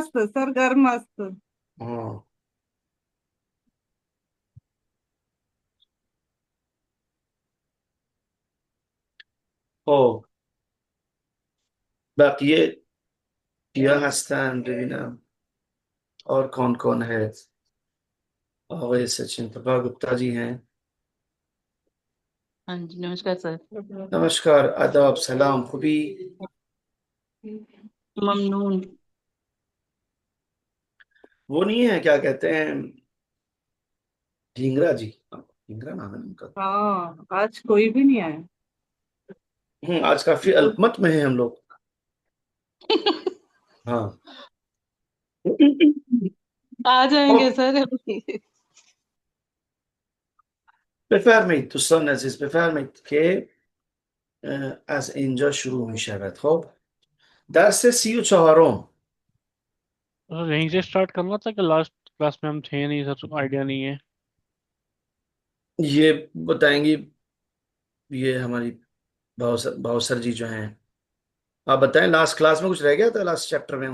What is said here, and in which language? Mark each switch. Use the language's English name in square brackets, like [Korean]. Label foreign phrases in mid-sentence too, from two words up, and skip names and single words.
[Persian] است؟ است سر، گرم است. آه. خب بقیه کیا هستن ببینم. [Hindi] और कौन कौन है? आगे सचिन प्रभा गुप्ता जी हैं। हाँ जी, नमस्कार सर। नमस्कार, आदाब, सलाम, खूबी? ममनून। वो नहीं है, क्या कहते हैं, ढींगरा जी? ढींगरा नाम है उनका। हाँ, आज कोई भी नहीं आया। आज काफी अल्पमत में है हम लोग। हाँ। आ जाएंगे Oh, सर। [Persian] بفرمایید دوستان عزیز، بفرمایید که از اینجا شروع می شود. خب درس 34 [Hindi] सर यहीं से स्टार्ट करना था कि [English] last class [Hindi] में हम थे नहीं सर, आइडिया नहीं है। ये बताएंगी, ये हमारी भावसर जी जो हैं। आप बताएं, [English] last class [Hindi] में कुछ रह गया था [English] last chapter [Hindi] में?